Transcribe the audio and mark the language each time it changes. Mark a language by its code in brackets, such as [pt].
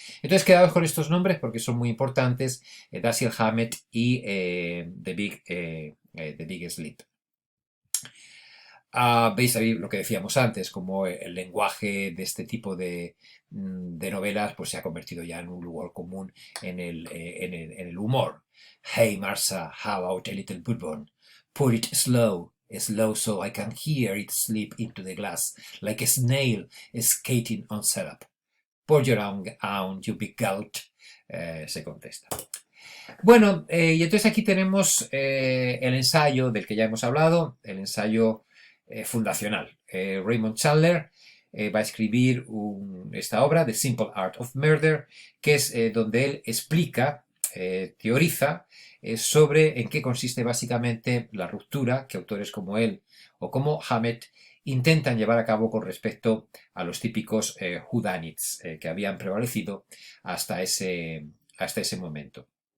[es] Entonces quedaos con estos nombres porque son muy importantes: Dashiell Hammett y The Big Sleep. Veis ahí lo que decíamos antes, como el lenguaje de este tipo de novelas pues se ha convertido ya en un lugar común en el humor. [en] Hey Martha, how about a little bourbon? Put it slow, slow so I can hear it slip into the glass like a snail skating on syrup. Pour your own out, you big gulp, [es] se contesta. Bueno, y entonces aquí tenemos el ensayo del que ya hemos hablado, el ensayo fundacional. Raymond Chandler va a escribir esta obra, The Simple Art of Murder, que es donde él explica, teoriza sobre en qué consiste básicamente la ruptura que autores como él o como Hammett intentan llevar a cabo con respecto a los típicos whodunits que habían prevalecido hasta ese momento.